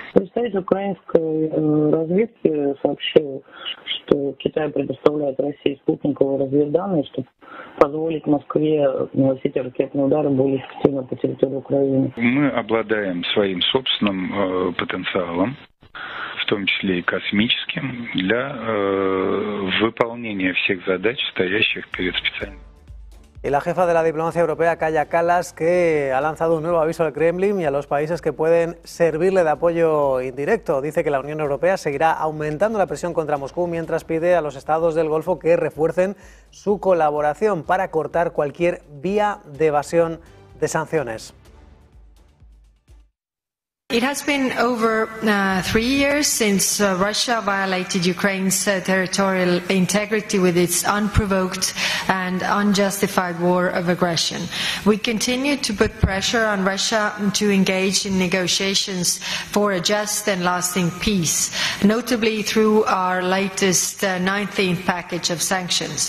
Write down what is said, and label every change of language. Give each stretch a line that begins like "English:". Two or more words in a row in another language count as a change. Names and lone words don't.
Russian: Представитель украинской разведки сообщил, что Китай предоставляет России спутниковые разведданные, чтобы позволить Москве наносить ракетные удары более эффективно по территории Украины. Мы обладаем своим собственным потенциалом, в том числе и космическим, для выполнения всех задач, стоящих перед специальным.
Spanish: Y la jefa de la diplomacia europea, Kaja Kallas, que ha lanzado un nuevo aviso al Kremlin y a los países que pueden servirle de apoyo indirecto. Dice que la Unión Europea seguirá aumentando la presión contra Moscú mientras pide a los estados del Golfo que refuercen su colaboración para cortar cualquier vía de evasión de sanciones.
English: It has been over 3 years since Russia violated Ukraine's territorial integrity with its unprovoked and unjustified war of aggression. We continue to put pressure on Russia to engage in negotiations for a just and lasting peace, notably through our latest 19th package of sanctions.